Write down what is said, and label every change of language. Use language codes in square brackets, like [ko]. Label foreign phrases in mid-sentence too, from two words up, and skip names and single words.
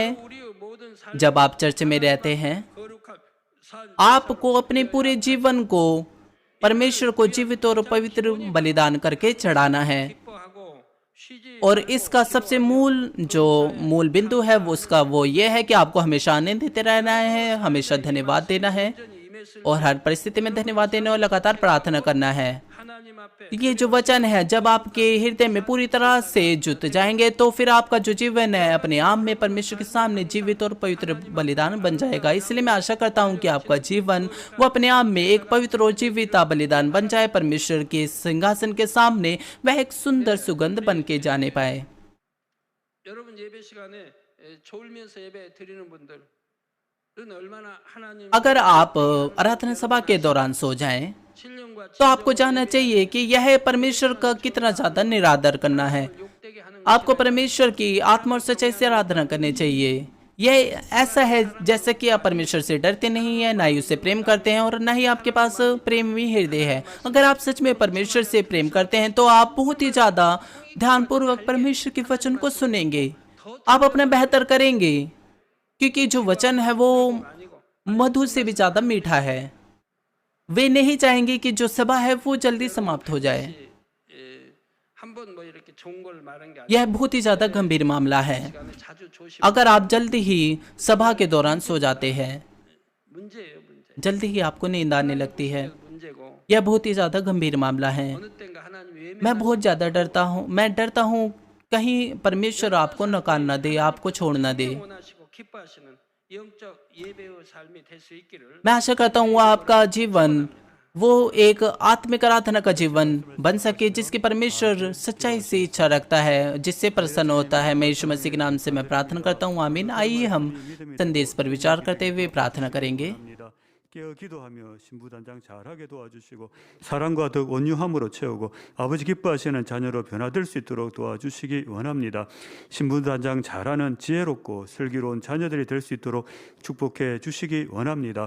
[hi] जब आप चर्च में रहते हैं आपको अपने पूरे जीवन को परमेश्वर को जीवित और पवित्र बलिदान करके चढ़ाना है। और इसका सबसे मूल बिंदु है वो ये है कि आपको हमेशा आनंदित रहना है, हमेशा धन्यवाद देना है। [ko] MS를 [hi] और हर परिस्थिति में धन्यवाद देने और लगातार प्रार्थना करना है। [ko] 하나님 앞에 [hi] ये जो वचन है, जब आपके हृदय में पूरी तरह से जुट जाएंगे तो फिर आपका जो जीवन है अपने आप में परमेश्वर के सामने जीवित और पवित्र बलिदान बन जाएगा। इसलिए मैं आशा करता हूँ कि आपका जीवन वो अपने आप में एक पवित्र और जीवित बलिदान बन जाए, परमेश्वर के सिंहासन के सामने वह एक सुंदर सुगंध बन के जाने पाए। [ko] 여러분 예배 시간에 졸면서 예배 드리는 분들은 얼마나 하나님 [hi] अगर आप आराधना सभा के दौरान सो जाएं [ko] 신령과 [hi] तो आपको जानना चाहिए कि यह परमेश्वर का कितना ज्यादा निरादर करना है। [ko] 욕되게 하는 [hi] आपको परमेश्वर की आत्मा और सच्चाई से आराधना करनी चाहिए। यह ऐसा है जैसे कि आप परमेश्वर से डरते नहीं है, ना ही उससे प्रेम करते हैं और ना ही आपके पास प्रेमी हृदय है। अगर आप सच में परमेश्वर से प्रेम करते हैं तो आप बहुत ही ज्यादा ध्यानपूर्वक परमेश्वर के वचन को सुनेंगे, आप अपना बेहतर करेंगे, क्योंकि जो वचन है वो मधु से भी ज्यादा मीठा है। वे नहीं चाहेंगे कि जो सभा है वो जल्दी समाप्त हो जाए। [ko] 한번 뭐 이렇게 좋은 걸 말한 게 [hi] यह बहुत ही ज्यादा गंभीर मामला है। [ko] 아니라 자주 조심 [hi] अगर आप जल्दी ही सभा के दौरान सो जाते हैं, [ko] 문제예요 문제 [hi] जल्दी ही आपको नींद आने लगती है। [ko] 문제고 [hi] यह बहुत ही ज्यादा गंभीर मामला है। [ko] 어느 때인가 하나님 외면 [hi] मैं बहुत ज्यादा डरता हूँ। मैं डरता हूँ कहीं परमेश्वर आपको नकार न दे, आपको छोड़ न दे। [ko] 원하시고 기뻐하시는 영적 예배의 삶이 될 수 있기를 [hi] मैं आशा करता हूँ आपका जीवन वो एक आत्मिक आराधना का जीवन बन सके जिसकी परमेश्वर सच्चाई से इच्छा रखता है, जिससे प्रसन्न होता है। मैं यीशु मसीह के नाम से मैं प्रार्थना करता हूँ, आमीन। आइए हम संदेश पर विचार करते हुए प्रार्थना करेंगे। [ko] 깨어 기도하며 신부단장 잘하게 도와주시고 사랑과 더 온유함으로 채우고 아버지 기뻐하시는 자녀로 변화될 수 있도록 도와주시기 원합니다. 신부단장 잘하는 지혜롭고 슬기로운 자녀들이 될 수 있도록 축복해 주시기 원합니다.